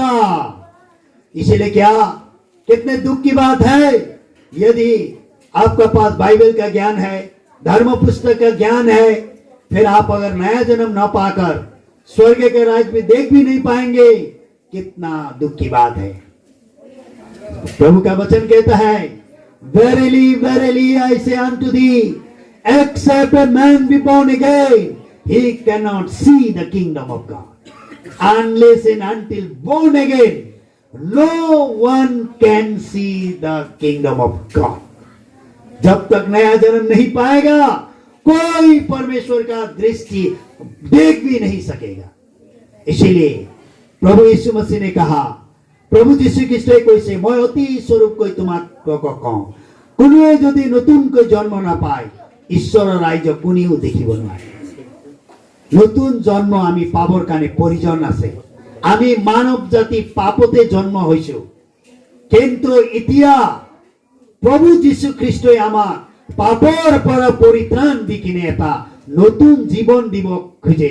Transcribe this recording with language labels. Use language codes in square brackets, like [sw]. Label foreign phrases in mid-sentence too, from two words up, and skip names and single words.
[hi] इसीलिए क्या, कितने दुख की बात है, यदि आपका पास बाइबल का ज्ञान है, धर्म पुस्तक का ज्ञान है, फिर आप अगर नया जन्म न पाकर स्वर्ग के राज्य में देख भी नहीं पाएंगे, कितना दुख की बात है। प्रभु का वचन कहता है, [en] verily verily I say unto thee, except a man be born again, he cannot see the kingdom of God. Unless and until born again, no one can see the kingdom of God. [hi] जब तक नया जन्म नहीं पाएगा, कोई परमेश्वर का दृष्टि देख भी नहीं सकेगा। इसीलिए प्रभु यीशु मसीह ने कहा, [as] प्रभु যীশু খ্ৰীষ্টই কৈছে, মই অতি স্বৰূপকৈ তোমাক কওঁ, কোনোৱে যদি নতুনকৈ জন্ম নাপায়, ঈশ্বৰৰ ৰাজ্য কোনেও দেখিব নোৱাৰে। নতুন জন্ম আমি পাবৰ কাৰণে প্ৰয়োজন আছে। আমি মানৱ জাতি পাপতে জন্ম হৈছো, কিন্তু এতিয়া প্রভু যীশু খ্ৰীষ্টই আমাক পাপৰ পৰা পৰিত্ৰাণ দি কিনে এটা নতুন জীৱন দিব খোজে।